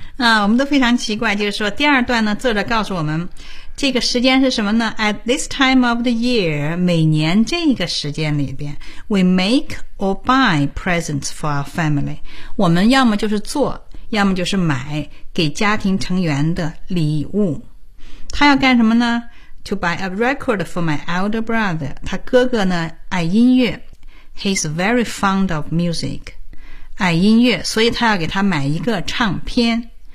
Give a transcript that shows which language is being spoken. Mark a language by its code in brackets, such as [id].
[zh] 我们都非常奇怪，就是说第二段呢，作者告诉我们这个时间是什么呢？ [en] At this time of the year, [zh] 每年这个时间里边 [en] we make or buy presents for our family. [zh] 我们要么就是做，要么就是买给家庭成员的礼物。他要干什么呢？ [en] To buy a record for my elder brother. [zh] 他哥哥呢爱音乐， [en] He's very fond of music. [zh] 爱音乐，所以他要给他买一个唱片。